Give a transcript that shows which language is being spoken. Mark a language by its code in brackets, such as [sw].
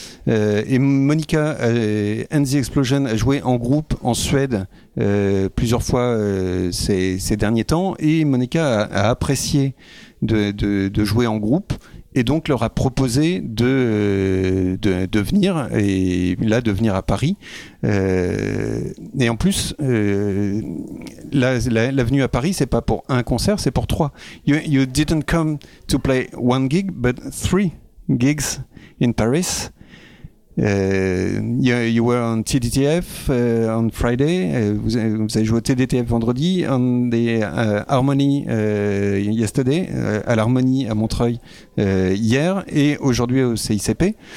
[fr] Et Monica and the Explosion a joué en groupe en Suède plusieurs fois ces derniers temps, et Monica a apprécié de jouer en groupe, et donc leur a proposé de venir, et là de venir à Paris. Et en plus, la venue à Paris, c'est pas pour un concert, c'est pour trois. [en] You didn't come to play one gig, but three gigs in Paris. You were on TDTF on Friday. [fr] Vous avez joué au TDTF vendredi, [en] on the Harmony yesterday, [fr] à l'Harmonie à Montreuil hier, et aujourd'hui au CICP.